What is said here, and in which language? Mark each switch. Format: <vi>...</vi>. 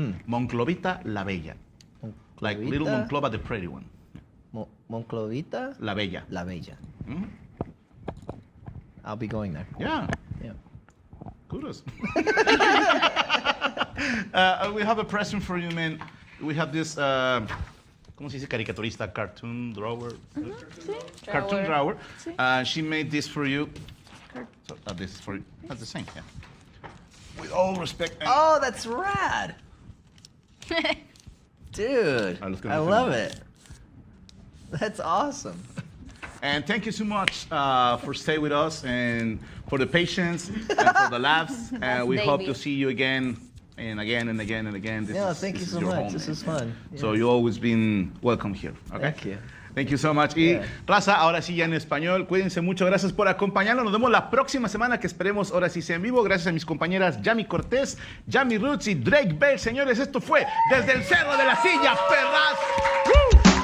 <es>Monclovita la Bella.</es> <en>Like little Monclova, the pretty one.</en> <es>Monclovita la Bella. La Bella.</es> <en>I'll be going there. Yeah. Yeah. Kudos. We have a present for you, man. We have this,</en> <es>¿cómo se dice?</es> <en>Caricaturista, cartoon drawer. Cartoon drawer. She made this for you. So, this is for you. That's the same, yeah. With all respect. Oh, that's rad. Dude, I love it. That's awesome. And thank you so much for staying with us and for the patience and for the laughs. And we hope to see you again and again and again and again. Thank you so much. This is fun. So you've always been welcome here. Okay? Thank you. Thank you so much.</en> <es>Y raza, ahora sí ya en español. Cuídense mucho. Gracias por acompañarnos. Nos vemos la próxima semana, que esperemos ahora sí sea en vivo. Gracias a mis compañeras Yami Cortés, Yami Roots y Drake Bell. Señores, esto fue Desde el Cerro de la Silla, perras. ¡Woo!</es>